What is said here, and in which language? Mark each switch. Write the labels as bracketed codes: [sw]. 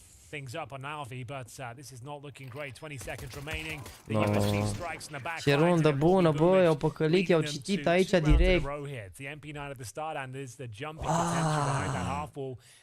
[en] Things up on NaVi, but this is not looking great. 20 seconds remaining. The USP strikes in the back. [ro] Ce rundă bună, băi, au păcălit, i-au citit aici direct. [en] The MP9 at the start and there's the jumping potential behind that half wall.